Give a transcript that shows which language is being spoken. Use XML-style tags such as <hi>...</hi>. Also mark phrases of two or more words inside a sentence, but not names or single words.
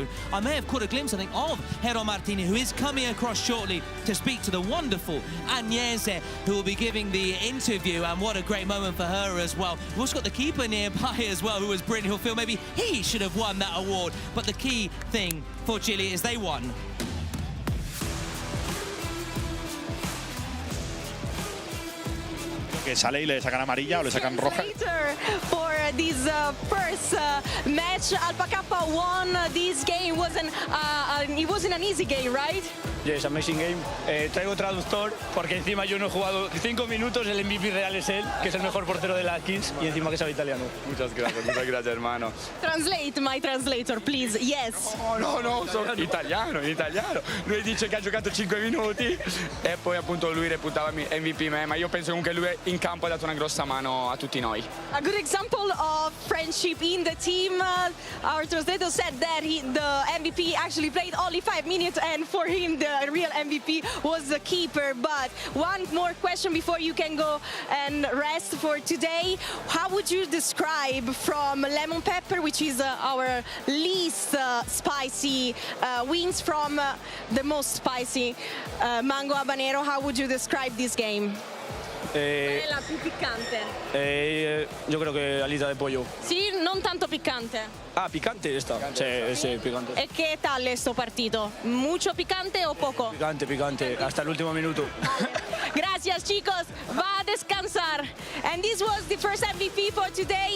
<en>I may have caught a glimpse, I think, of Jero Martini, who is coming across shortly to speak to the wonderful Agnese, who will be giving the interview, and what a great moment for her as well. We've also got the keeper nearby as well, who was brilliant, who'll feel maybe he should have won that award. But the key thing for Chile is they won.</en> <es>Que sale y le sacan amarilla o le sacan roja.</es> <en>For this first match, Alpha Kappa won this game. It wasn't an easy game, right? Yes, amazing game.</en> <es>Traigo traductor porque encima yo no he jugado 5 minutos, el MVP real es él, que es el mejor portero de la Kings y encima que sabe italiano. Muchas gracias, hermano.</es> <en>Translate, my translator, please. Yes.</en> <it>No, sono italiano. Lui dice che ha giocato 5 minuti e poi appunto lui reputava MVP me, ma io penso comunque lui in campo ha dato una grossa mano a tutti noi.</it> <en>A good example of friendship in the team. Our translator said that the MVP actually played only 5 minutes, and for him the real MVP was the keeper. But one more question before you can go and rest for today. How would you describe from lemon pepper, which is our least spicy, wings from the most spicy mango habanero, how would you describe this game?</en> <es>¿Cuál es la</es> <it>più piccante?</it> <es>Yo creo que alita de pollo.</es> <it>Sì, non tanto piccante.</it> <es>Ah, picante esta. Sí, picante. ¿Y qué tal esto partido? ¿Mucho picante o poco? Picante, hasta el último minuto. Gracias, chicos. Va a descansar.</es> <en>And this was the first MVP for today.</en>